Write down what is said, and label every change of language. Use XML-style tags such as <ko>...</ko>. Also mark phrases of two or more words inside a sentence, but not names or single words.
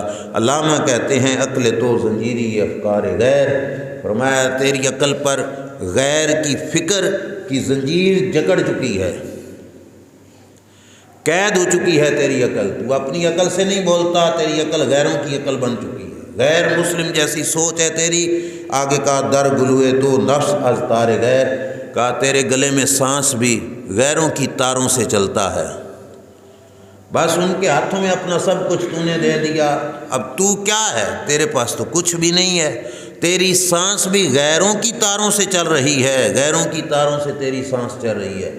<ur>علامہ کہتے ہیں</ur> <fa>عقل تو زنجیری افکار غیر،</fa> <ur>فرمایا تیری عقل پر غیر کی فکر کی زنجیر جکڑ چکی ہے، قید ہو چکی ہے تیری عقل، تو اپنی عقل سے نہیں بولتا، تیری عقل غیروں کی عقل بن چکی ہے، غیر مسلم جیسی سوچ ہے تیری۔ آگے کہا</ur> <fa>در گلوئے تو نفس از تار غیر،</fa> <ur>کہا تیرے گلے میں سانس بھی غیروں کی تاروں سے چلتا ہے، بس ان کے ہاتھوں میں اپنا سب کچھ تو نے دے دیا، اب تو کیا ہے، تیرے پاس تو کچھ بھی نہیں ہے، تیری سانس بھی غیروں کی تاروں سے چل رہی ہے، غیروں کی تاروں سے تیری سانس چل رہی ہے۔</ur>